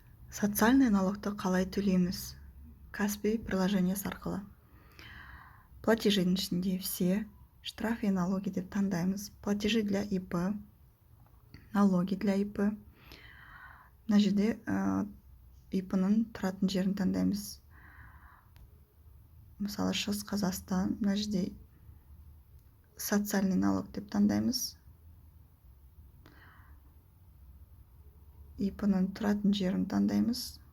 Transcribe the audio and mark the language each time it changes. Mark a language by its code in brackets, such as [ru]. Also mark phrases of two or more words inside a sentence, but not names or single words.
[ru] Социальный налогты [kk] қалай төлейміз? Каспи приложениесі арқылы. Платежидің ішінде [ru] все, штрафы и налоги [kk] деп таңдаймыз. [ru] Платежи для ИП, налоги для ИП. [kk] Мына жерде ИП-ның тұратын жерін таңдаймыз. Мысалы, Шығыс Қазақстан. Мына жерде [ru] социальный налог [kk] деп таңдаймыз. ИП-ның тұратын жерін таңдаймыз.